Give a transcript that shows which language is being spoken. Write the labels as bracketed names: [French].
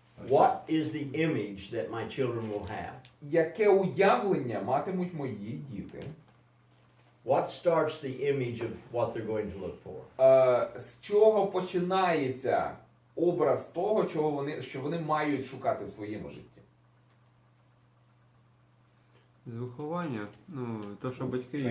[English] What is the image that my children will have? [Ukrainian] Яке уявлення матимуть мої діти? [English] What starts the image of what they're going to look for? [Ukrainian] З чого починається образ того, що вони мають шукати в своєму житті? З виховання, ну, то, що батьки їм.